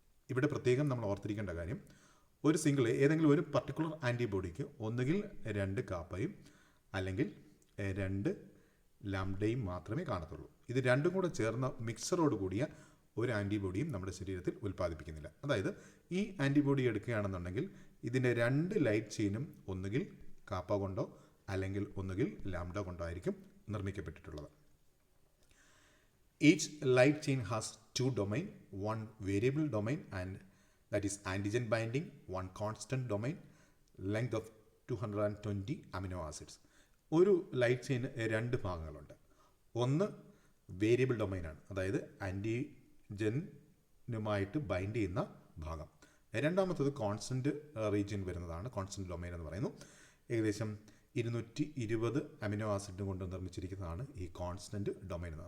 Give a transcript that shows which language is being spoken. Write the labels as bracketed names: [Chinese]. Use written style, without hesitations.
[Malayalam] ഇവിടെ പ്രത്യേകം നമ്മൾ ഓർത്തിരിക്കേണ്ട കാര്യം, ഏതെങ്കിലും ഒരു പർട്ടിക്കുലർ ആൻറ്റിബോഡിക്ക് ഒന്നുകിൽ 2 കാപ്പയും അല്ലെങ്കിൽ 2 ലാംഡയും മാത്രമേ കാണത്തുള്ളൂ. ഇത് രണ്ടും കൂടെ ചേർന്ന മിക്സറോട് കൂടിയ ഒരു ആൻറ്റിബോഡിയും നമ്മുടെ ശരീരത്തിൽ ഉൽപ്പാദിപ്പിക്കുന്നില്ല. അതായത് ഈ ആൻറ്റിബോഡി എടുക്കുകയാണെന്നുണ്ടെങ്കിൽ ഇതിൻ്റെ 2 ലൈറ്റ് ചെയിനും ഒന്നുകിൽ കാപ്പ കൊണ്ടോ അല്ലെങ്കിൽ ഒന്നുകിൽ ലാംഡ കൊണ്ടോ ആയിരിക്കും നിർമ്മിക്കപ്പെട്ടിട്ടുള്ളത്. [English] Each light chain has 2 domain, 1 variable domain and that is antigen binding, 1 constant domain, length of 220 amino acids. [Malayalam] ഒരു ലൈറ്റ് ചെയിന് 2 ഭാഗങ്ങളുണ്ട്. ഒന്ന് വേരിയബിൾ ഡൊമൈനാണ്, അതായത് ആൻറ്റിജനുമായിട്ട് ബൈൻഡ് ചെയ്യുന്ന ഭാഗം. രണ്ടാമത്തത് കോൺസ്റ്റൻറ്റ് റീജിയൻ വരുന്നതാണ് കോൺസ്റ്റൻറ്റ് ഡൊമൈൻ എന്ന് പറയുന്നു. ഏകദേശം 220 അമിനോ ആസിഡ് കൊണ്ട് നിർമ്മിച്ചിരിക്കുന്നതാണ് ഈ കോൺസ്റ്റൻറ്റ് ഡൊമൈൻ എന്ന്.